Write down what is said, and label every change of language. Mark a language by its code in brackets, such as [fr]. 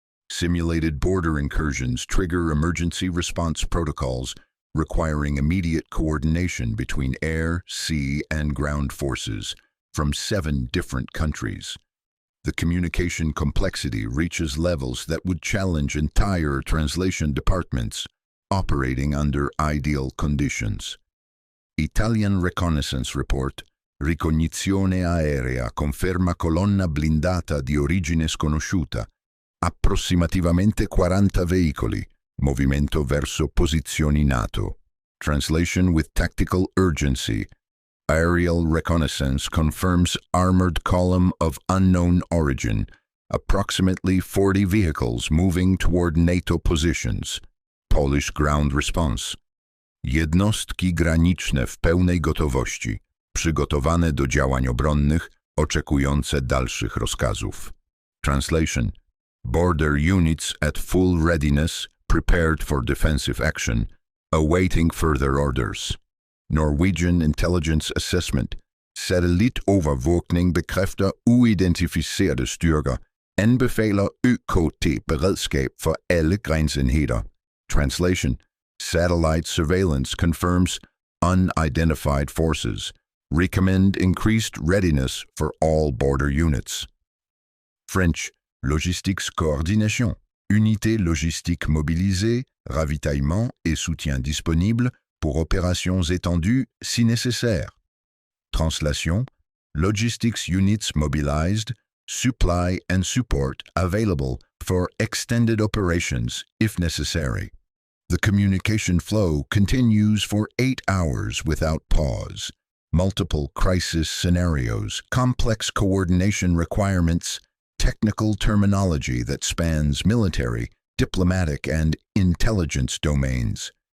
[en] Simulated border incursions trigger emergency response protocols requiring immediate coordination between air, sea, and ground forces from 7 different countries. The communication complexity reaches levels that would challenge entire translation departments operating under ideal conditions. Italian Reconnaissance Report: [it] Ricognizione aerea conferma colonna blindata di origine sconosciuta, approssimativamente 40 veicoli, movimento verso posizioni NATO. [en] Translation with tactical urgency. Aerial reconnaissance confirms armored column of unknown origin, approximately 40 vehicles moving toward NATO positions. Polish ground response. [pl] Jednostki graniczne w pełnej gotowości, przygotowane do działań obronnych, oczekujące dalszych rozkazów. [en] Translation: Border units at full readiness, prepared for defensive action, awaiting further orders. Norwegian Intelligence Assessment. [da] Satellitovervåkning bekræfter uidentificerede styrker. Anbefaler ÖKT-beredskab for alle grænsenheder. [en] Translation: Satellite surveillance confirms unidentified forces. Recommend increased readiness for all border units. French Logistics Coordination. [fr] Unité logistique mobilisée, ravitaillement et soutien disponible pour opérations étendues si nécessaire. [en] Translation: Logistics units mobilized, supply and support available for extended operations if necessary. The communication flow continues for 8 hours without pause. Multiple crisis scenarios, complex coordination requirements, technical terminology that spans military, diplomatic, and intelligence domains.